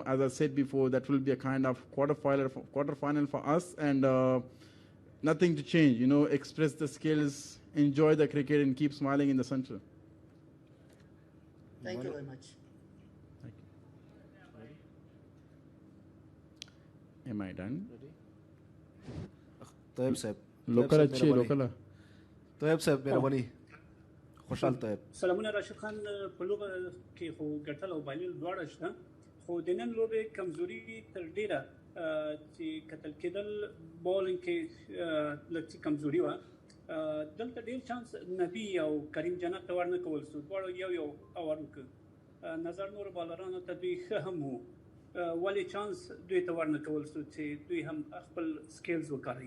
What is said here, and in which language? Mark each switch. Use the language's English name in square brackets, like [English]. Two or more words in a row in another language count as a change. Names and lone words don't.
[English] As I said before, that will be a kind of quarterfinal for us, and nothing to change. Express the skills, enjoy the cricket, and keep smiling in the center. Thank you very much. Thank you. Am I done? [Pashto] طيب سيب [Hindi] लोकल अच्छी है लोकल [Pashto] طيب سيب مهرباني خوشحال طيب سلامونه راشد خان په لوبه کې خو ګټل او بایلل دواړه شته خو د نن لوبې کمزوري تر ډیره چې کتل کېدل بولینګ کې لږ کمزوري وه دلته ډېر چانس نبي او کریم جنت ته ورنه کول شو دواړو یو اور وکړ نظر نور بالرانو ته دوی ښه هم وو ولې چانس دوی ته ورنه کول شو چې دوی هم خپل سکیلز وکاروي